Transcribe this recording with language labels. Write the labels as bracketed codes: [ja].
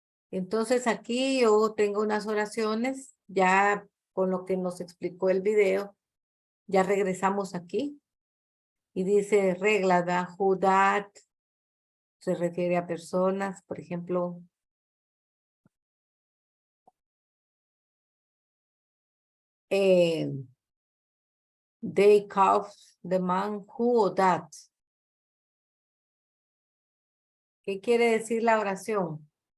[es] Entonces aquí yo tengo unas oraciones, ya con lo que nos explicó el video, ya regresamos aquí. Y dice regla, ¿verdad? Who that se refiere a personas, por ejemplo. [en] They call the man who or that. [es] ¿Qué quiere decir la oración?